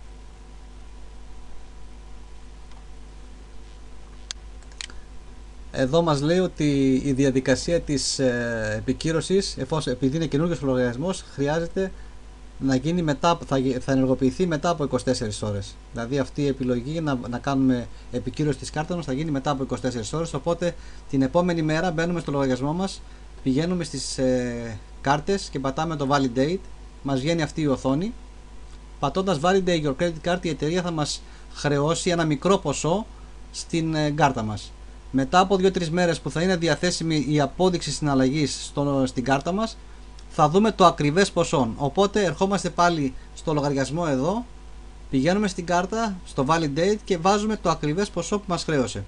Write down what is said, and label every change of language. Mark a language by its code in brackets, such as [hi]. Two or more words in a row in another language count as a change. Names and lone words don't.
[el] Εδώ μας λέει ότι η διαδικασία της επικύρωσης, επειδή είναι καινούριος λογαριασμός, χρειάζεται να γίνει θα ενεργοποιηθεί μετά από 24 ώρες. Δηλαδή αυτή η επιλογή να κάνουμε επικύρωση της κάρτας μας θα γίνει μετά από 24 ώρες, οπότε την επόμενη μέρα μπαίνουμε στο λογαριασμό μας, πηγαίνουμε στις κάρτες και πατάμε το Validate, μας βγαίνει αυτή η οθόνη. [en] Πατώντας Validate your credit card, [el] η εταιρεία θα μας χρεώσει ένα μικρό ποσό στην κάρτα μας. Μετά από 2-3 μέρες που θα είναι διαθέσιμη η απόδειξη συναλλαγής στην κάρτα μας, θα δούμε το ακριβές ποσό. Οπότε ερχόμαστε πάλι στο λογαριασμό εδώ, πηγαίνουμε στην κάρτα, στο Validate και βάζουμε το ακριβές ποσό που μας χρέωσε.